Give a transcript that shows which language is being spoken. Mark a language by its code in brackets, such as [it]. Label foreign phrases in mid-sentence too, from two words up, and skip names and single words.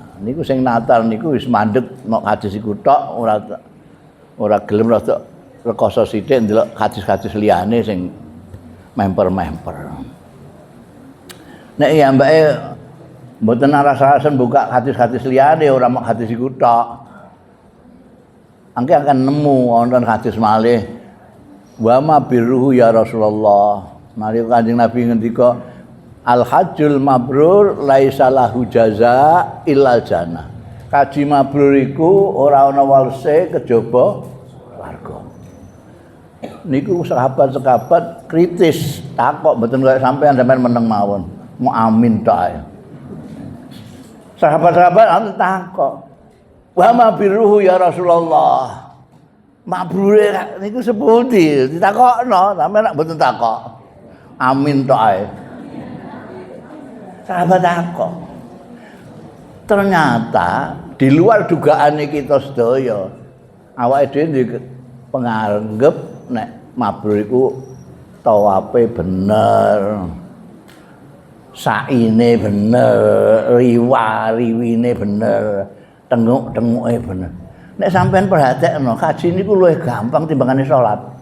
[jv] Niku sing natal niku wis mandeg nek hadis iku tok ora gelem rada rekoso sithik ndelok hadis-hadis liyane sing memper-memper. Nek ya mbake mboten rasa-rasen buka hadis-hadis liyane ora mok hadis iku tok. Angke akan nemu wonten hadis malih [ar] وما برّه يا رسول الله. [jv] Mari Kanjeng Nabi ngendika [ar] الحج المبرور ليس له جزاء إلا الجنة. [jv] Kaji mabrur iku ora ana walese kejaba swarga. Niku sahabat-sahabat kritis takok mboten kaya sampean meneng mawon. Mau amin tok ae. Sahabat-sahabat takok. [ar] وما برّه يا رسول الله. [jv] Mabrure niku sepundi? Ditakokno, sampeyan nek mboten takok. Amin tok ae. Sahabat takok. [id] Ternyata di luar dugaan kita [jv] sedaya, awake dhewe penganggep nek mabrur iku tawafe bener. Saine bener, riwine bener, tenguk-tenguke bener. Nek sampean perhatekno, haji niku luwih gampang timbangane salat.